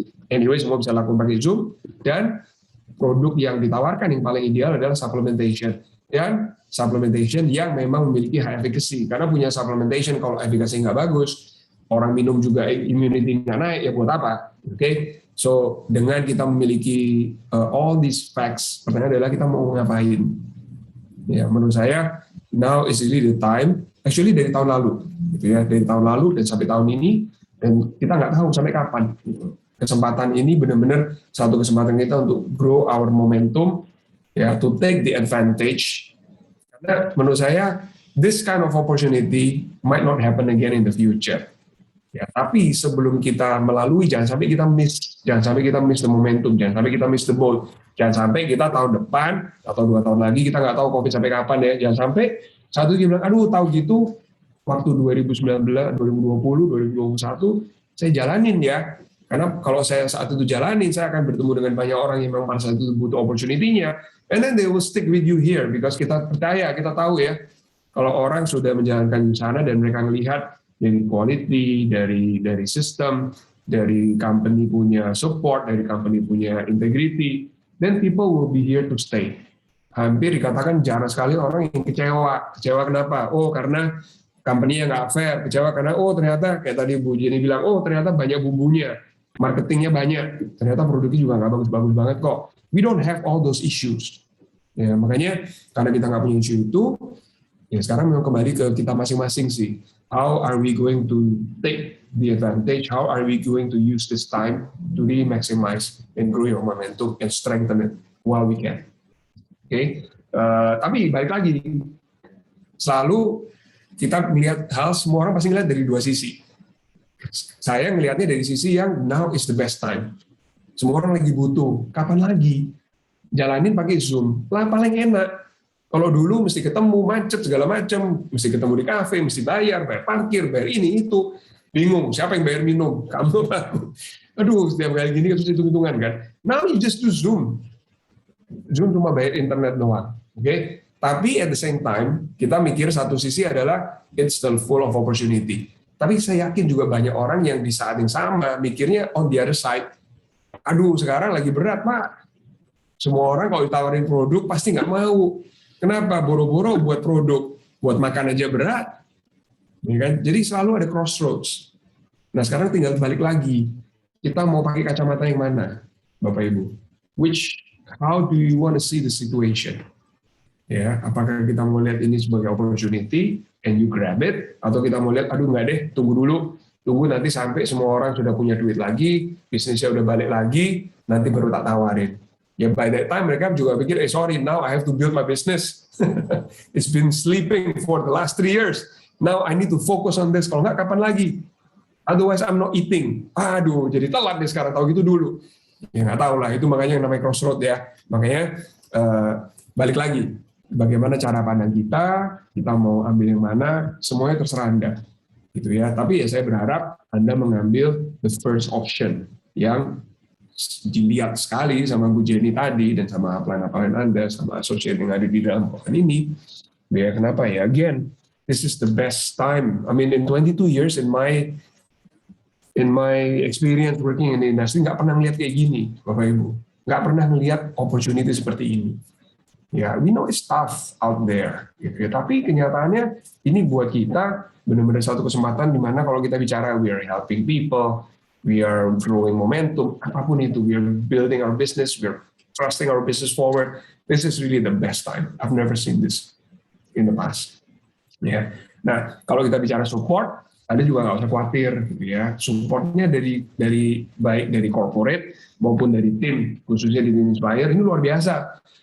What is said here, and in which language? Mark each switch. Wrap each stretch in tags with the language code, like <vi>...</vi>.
<id>Anyway, semua bisa lakukan pakai Zoom. Dan produk yang ditawarkan yang paling ideal adalah supplementation. Dan supplementation yang memang memiliki high efficacy. Karena punya supplementation, kalau efficacy nggak bagus, orang minum juga immunity nggak naik, ya buat apa? Oke? So, dengan kita memiliki</id> <en>all these facts,</en> <id>pertanyaan adalah kita mau ngapain? Ya, menurut saya,</id> <en>now is really the time.</en> <id>Actually dari tahun lalu, gitu ya, dari tahun lalu dan sampai tahun ini, dan kita nggak tahu sampai kapan. Gitu. Kesempatan ini benar-benar satu kesempatan kita untuk</id> <en>grow our momentum,</en> <id>ya,</id> <en>to take the advantage.</en> <id>Karena menurut saya,</id> <en>this kind of opportunity might not happen again in the future.</en> <id>Ya, tapi sebelum kita melalui, jangan sampai kita</id> <en>miss the momentum,</en> <id>jangan sampai kita</id> <en>miss the boat,</en> <id>jangan sampai kita tahun depan atau 2 tahun lagi kita nggak tahu COVID sampai kapan ya, jangan sampai satu dia bilang, tahu gitu, waktu 2019, 2020, 2021, saya jalanin ya. Karena kalau saya saat itu jalanin, saya akan bertemu dengan banyak orang yang memang pada saat itu butuh opportunity-nya.</id> <en>And then they will stick with you here, because</en> <id>kita percaya, kita tahu ya, kalau orang sudah menjalankan di sana dan mereka melihat dari quality, dari sistem, dari company punya support, dari company punya integrity,</id> <en>then people will be here to stay.</en> <id>Hampir dikatakan jarang sekali orang yang kecewa. Kecewa kenapa? Karena company-nya nggak fair. Kecewa karena, ternyata kayak tadi Bu Jenny bilang, ternyata banyak bumbunya, marketingnya banyak, ternyata produknya juga nggak bagus-bagus banget kok.</id> <en>We don't have all those issues.</en> <id>Ya, makanya karena kita nggak punya isu itu, ya sekarang memang kembali ke kita masing-masing sih.</id> <en>How are we going to take the advantage? How are we going to use this time to really maximize and grow your momentum and strengthen it while we can?</en> <id>Oke, tapi balik lagi, selalu kita melihat hal, semua orang pasti melihat dari 2 sisi. Saya melihatnya dari sisi yang</id> <en>now is the best time.</en> <id>Semua orang lagi butuh, kapan lagi? Jalanin pakai Zoom, lah paling enak. Kalau dulu mesti ketemu, macet segala macam, mesti ketemu di kafe, mesti bayar parkir, bayar ini itu, bingung siapa yang bayar minum, kamu aku. Aduh, setiap kali gini harus hitung-hitungan kan.</id> <en>Now you just do Zoom.</en> <id>Zoom cuma bayar internet doang, oke? Tapi</id> <en>at the same time</en> <id>kita mikir satu sisi adalah</id> <en>it's still full of opportunity.</en> <id>Tapi saya yakin juga banyak orang yang di saat yang sama mikirnya</id> <en>on the other side,</en> <id>aduh sekarang lagi berat Pak. Semua orang kalau ditawarin produk pasti nggak mau. Kenapa? Boro-boro buat produk, buat makan aja berat. Ya kan? Jadi selalu ada crossroads. Nah sekarang tinggal balik lagi. Kita mau pakai kacamata yang mana, Bapak Ibu?</id> <en>How do you want to see the situation?</en> <id>Ya, apakah kita mau lihat ini sebagai opportunity</id> <en>and you grab it,</en> <id>atau kita mau lihat, aduh nggak deh, tunggu nanti sampai semua orang sudah punya duit lagi, bisnisnya udah balik lagi, nanti baru tak tawarin.</id> <en>Ya by that time</en> <id>mereka juga pikir,</id> <en>sorry, now I have to build my business. It's been sleeping for the last 3 years. Now I need to focus on this.</en> <id>Kalau nggak, kapan lagi?</id> <en>Otherwise I'm not eating.</en> <id>Aduh, jadi telat nih sekarang, tahu gitu dulu. Ya nggak tahu lah, itu makanya yang namanya crossroad ya. Makanya balik lagi, bagaimana cara pandang kita mau ambil yang mana, semuanya terserah Anda. Gitu ya. Tapi ya saya berharap Anda mengambil</id> <en>the first option</en> <id>yang dilihat sekali sama Bu Jenny tadi dan sama upline Anda, sama associate yang ada di dalam kokan ini. Ya kenapa ya?</id> <en>Again, this is the best time. I mean, in 22 years in my experience working in the industry,</en> <id>nggak pernah ngeliat kayak gini, Bapak Ibu. Nggak pernah ngeliat opportunity seperti ini.</id> <en>Ya, we know it's tough out there.</en> <id>Gitu ya. Tapi kenyataannya ini buat kita benar-benar satu kesempatan di mana kalau kita bicara</id> <en>we are helping people, we are growing momentum,</en> <id>apapun itu,</id> <en>we are building our business, we are thrusting our business forward. This is really the best time. I've never seen this in the past. Ya.</en> <id>Nah, kalau kita bicara support, Anda juga nggak usah khawatir, gitu ya. Supportnya dari baik dari corporate maupun dari tim, khususnya di Tim Inspire, ini luar biasa.</id>